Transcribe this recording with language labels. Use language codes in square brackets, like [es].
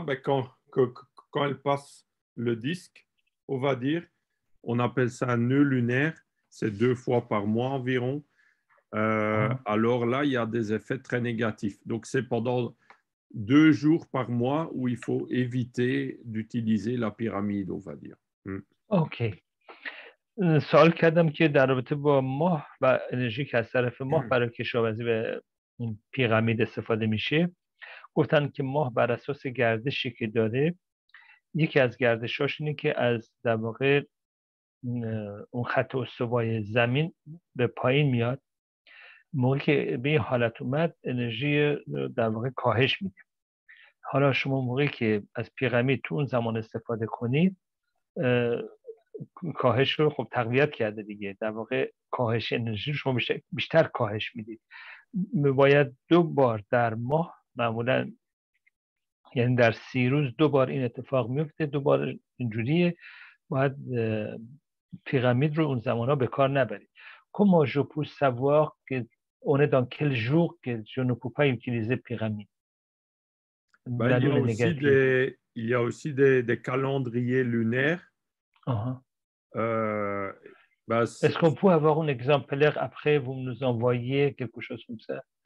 [fr] Ben, quand elle passe le disque, on va dire, on appelle ça un nœud lunaire. c'est 2 fois par mois environ. Alors là, il y a des effets très négatifs. Donc, c'est pendant 2 jours par mois où il faut éviter d'utiliser la pyramide, on va dire. [fa] اوکی. سوال کردم که در رابطه با ماه و انرژی که از طرف ماه برای کشاورزی به این پیرامید استفاده میشه، گفتن که ماه بر اساس گردشی که داره، یکی از گردشاش اینه که از در واقع اون خط استوای زمین به پایین میاد. موقعی که به این حالت اومد انرژی در واقع کاهش میده. حالا شما موقعی که از پیرامید تو اون زمان استفاده کنید، کاهش رو خب تقویت کرده دیگه، در واقع کاهش انرژی رو شما بیشتر کاهش میدید. باید 2 بار در ماه، معمولا یعنی در 30 روز 2 بار این اتفاق میفته، 2 بار اینجوریه. باید pyramide رو اون زمانا به کار نبرید. [fr] Comment je peux savoir que on est dans quel jour que je ne peux pas utiliser pyramide? Ben, il y a aussi des calendriers lunaires. Est-ce qu'on peut avoir un exemplaire après, vous nous envoyez quelque chose comme ça?